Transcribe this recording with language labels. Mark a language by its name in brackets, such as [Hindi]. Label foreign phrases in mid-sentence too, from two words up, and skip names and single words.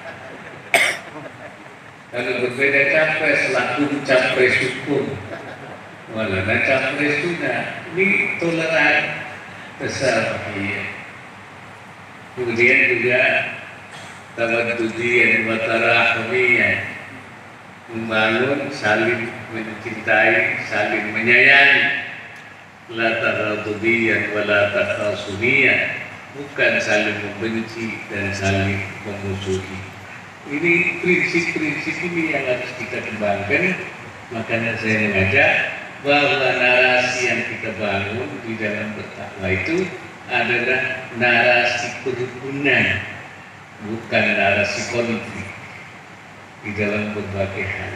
[Indonesian] Kalau berbeda capres, [Arabic] lakum capres hukum, walana capres tuna. [Indonesian] Ini toleran, tasamuhiyah. Kemudian juga [Arabic] توادديًا وتراحميًا, [Indonesian] membangun saling mencintai, saling menyayangi. [Arabic] لا تغاضديًا ولا تخاصميًا, [Indonesian] bukan saling membenci dan saling memusuhi. Ini prinsip-prinsip ini yang harus kita kembangkan. Makanya saya mengajak bahwa narasi yang kita bangun di dalam bertakwa itu adalah narasi kerukunan, bukan narasi konflik di dalam berbagai hal.